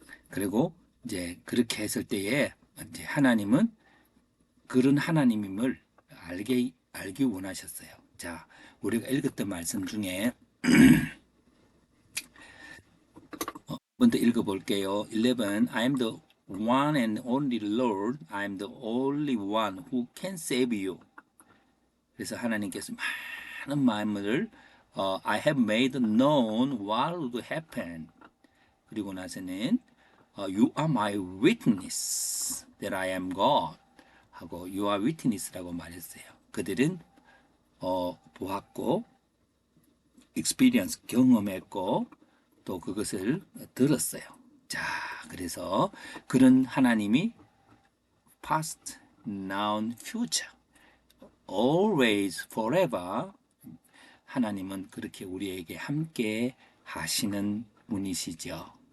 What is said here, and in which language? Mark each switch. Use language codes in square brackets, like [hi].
[ko] 그리고 이제 그렇게 했을 때에 이제 하나님은 그런 하나님임을 알기 원하셨어요. 자, 우리가 읽었던 말씀 중에 먼저 읽어볼게요. 11. [en] I am the one and only Lord. I am the only one who can save you. [ko] 그래서 하나님께서 많은 마음을 [en] I have made known what would happen. [ko] 그리고 나서는 [en] You are my witness that I am God. [ko] 하고 [en] You are witness [ko] 라고 말했어요. 그들은 보았고 experience 경험했고 또 그것을 들었어요. 자, 그래서 그런 하나님이 [en] past, now, future, always, forever [ko] 하나님은 그렇게 우리에게 함께 하시는 분이시죠.